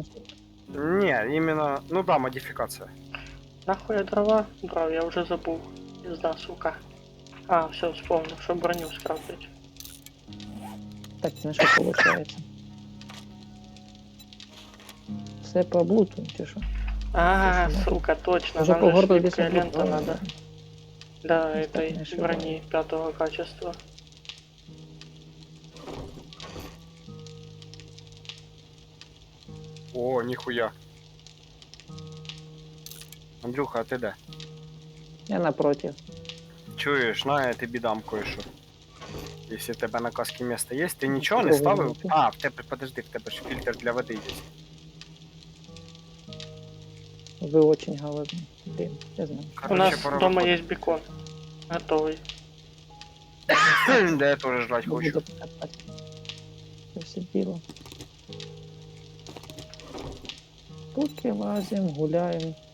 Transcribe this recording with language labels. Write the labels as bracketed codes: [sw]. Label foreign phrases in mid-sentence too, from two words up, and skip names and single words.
[uk] Ні, іменно, ну да, модифікація. Нахуй я дрова брав, я вже забув. Пізда, сука. А, все, вспомнив, що броню скрафтить. Так, це не що виходить? Все по блуту, чи що? А, [ru] Слушай, сука, точно, Уже нам по же городу липкая висит лента надо. Да, Если так не этой ошибаюсь. брони 5 качества. О, [uk] ніхуя. Андрюха, а ти де? [ru] Я напротив. [uk] Чуєш, на, я тобі дам кое-що. Якщо в тебе на касці місце є, ти нічого не [ru] Другу [uk] ставив? [ru] минуту. [uk] А, в тебе, подожди, в тебе ж фільтр для води є. [ru] Вы очень голодны. Блин, я знаю. У Короче, нас пора дома [uk] виходити. [ru] есть бекон. Готовый. [uk] Да я теж жрать хочу. [ru] Буду покопать. Все дело. Поки лазим, гуляем.